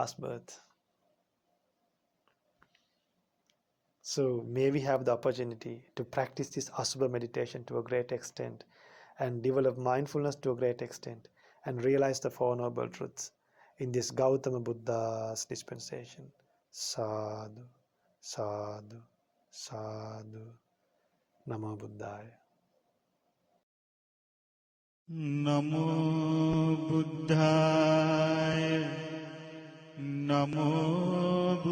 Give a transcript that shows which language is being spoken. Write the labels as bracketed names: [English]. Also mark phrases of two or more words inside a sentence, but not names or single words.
[English] This is my last birth. So may we have the opportunity to practice this Asubha meditation to a great extent and develop mindfulness to a great extent and realize the Four Noble Truths in this Gautama Buddha's dispensation. [Pali] Sadhu, sadhu, sadhu. Namo Buddhaya. नमो बुद्धाय नमो